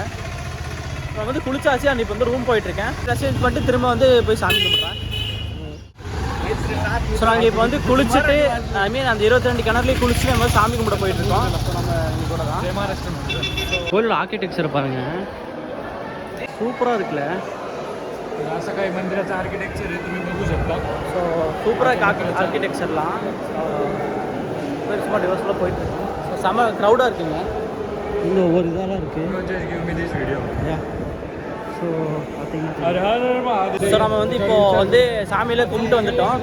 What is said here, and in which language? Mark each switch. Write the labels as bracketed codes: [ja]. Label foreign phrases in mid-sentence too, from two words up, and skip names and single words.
[ta] நான் வந்து குளிச்சாச்சு. அண்ட் இப்போ வந்து ரூம் போயிட்டுருக்கேன். [en] dress change [ta] பண்ணிட்டு திரும்ப வந்து போய் சாமி கும்பிட்றேன். ஸோ நாங்கள் இப்போ வந்து குளிச்சுட்டு [en] I mean [ta] அந்த 22 கிணறுலேயும் குளிச்சுட்டு நம்ம சாமி கும்பிட போயிட்டுருக்கோம். ஸோ நம்ம இங்கே கூட தான் கோயிலோட ஆர்கிடெக்சரை பாருங்கள், சூப்பராக இருக்குல்ல. [mr] असं काही मंदिराचं आर्किटेक्चर आहे, तुम्ही बघू शकता. [ta] ஸோ சூப்பராக ஆர்கிடெக்சர்லாம் சும்மா டிவர்ஸ்லாம் போயிட்டுருக்கோம். ஸோ செம்ம க்ரௌடாக இருக்குங்க. இங்கே ஒவ்வொரு இதெல்லாம் இருக்குது. ஸோ பார்த்தீங்கன்னா ஸோ நம்ம வந்து இப்போது வந்து சாமியில் கும்பிட்டு வந்துட்டோம்.